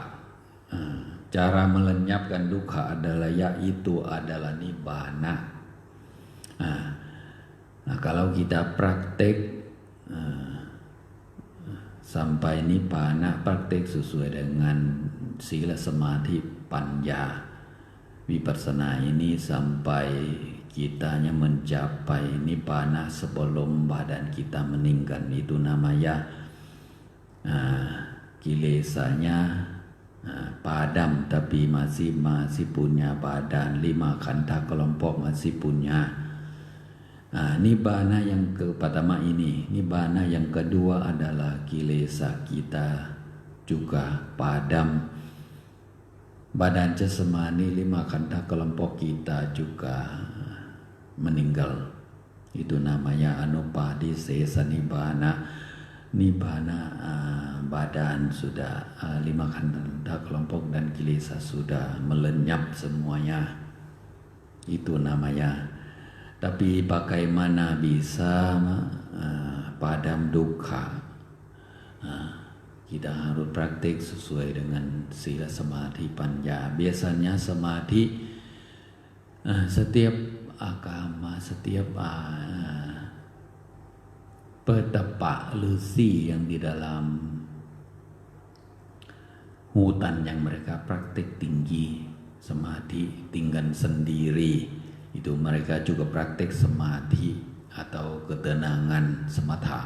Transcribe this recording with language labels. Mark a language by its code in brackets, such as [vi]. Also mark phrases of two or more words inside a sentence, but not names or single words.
[id] Cara melenyapkan dukkha adalah adalah nibbana. Kalau kita praktek sampai nibbana, praktek sesuai dengan sila, samadhi, panya, vipassana ini sampai kitanya mencapai nibbana sebelum badan kita meninggal, itu namanya kilesanya padam, tapi masih punya badan. 5 khandha kelompok masih punya. Nibbana yang pertama ini. Nibbana yang kedua adalah kilesa kita juga padam. Badan jasmani 5 khandha kelompok kita juga meninggal. Itu namanya anupadisesa nibbana. Nibbana badan sudah 5 khandha kelompok dan kilesa sudah melenyap semuanya. Itu namanya. Tapi bagaimana bisa padam dukkha? Kita harus praktik sesuai dengan sila, samadhi, panya. Biasanya samadhi, setiap agama, setiap petapa lusi yang di dalam hutan yang mereka praktik tinggi samadhi, tinggal sendiri, itu mereka juga praktik samadhi atau ketenangan samatha.